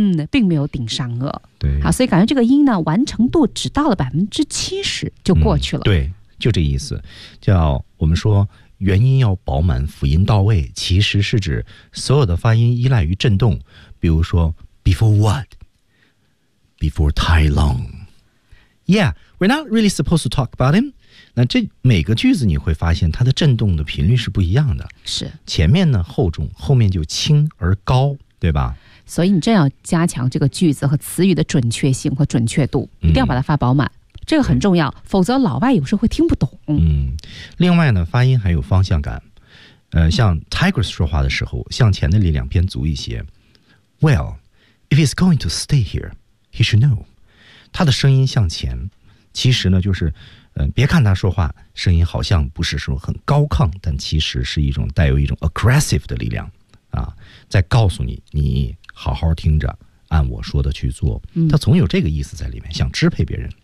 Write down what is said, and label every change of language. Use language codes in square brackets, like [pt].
[zh] 并没有顶上颚。对，好，所以感觉这个音呢完成度只到了70%就过去了。对，就这意思，叫我们说元音要饱满，辅音到位，其实是指所有的发音依赖于振动。比如说 [en] ，before what? Before Tai Long. Yeah, we're not really supposed to talk about him. [zh] 那这每个句子你会发现它的振动的频率是不一样的。是前面呢厚重，后面就轻而高，对吧？所以你真要加强这个句子和词语的准确性和准确度，一定要把它发饱满，这个很重要，否则老外有时候会听不懂。另外呢，发音还有方向感，像 Tigress 说话的时候，向前的力量偏足一些。 [en] Well, if he's going to stay here, he should know. [zh] 他的声音向前，其实呢就是，别看他说话声音好像不是说很高亢，但其实是一种带有一种 aggressive 的力量啊，在告诉你，你好好听着，按我说的去做。他总有这个意思在里面，想支配别人。